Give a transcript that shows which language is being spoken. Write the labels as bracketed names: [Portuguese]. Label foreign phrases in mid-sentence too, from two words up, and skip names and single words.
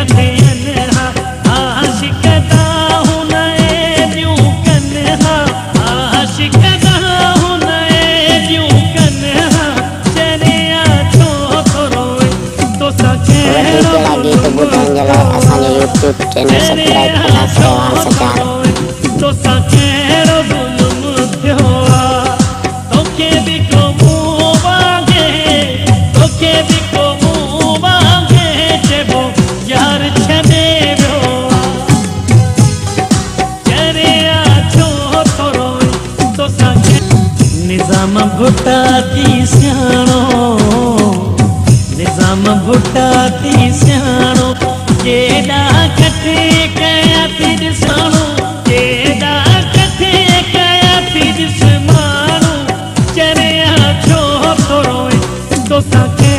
[Sindhi] थियनि हा आशिक़ हुन ॾियूं कनि हा आशिक़ हुन ॾियूं कनि हा चरिया छो थो रोए तोसां कहिड़ो [English] YouTube channel subscribe [Hindi] करना सेवा सचार [Sindhi] तोसां कहिड़ो ज़ुल्म थियो आहे तोखे बि को मूं वांगे तोखे बि को मूं वांगे चइबो यार छॾे वियो आहे चरिया छो थो रोए तोसां निज़ाम भुटा थी सियाणो निज़ाम भुटा थी सियाणो केॾा कठे कया थी ॾिसाणो केॾा कठे कया थी ॾिस माण्हू चरिया छो थो रोए तोसां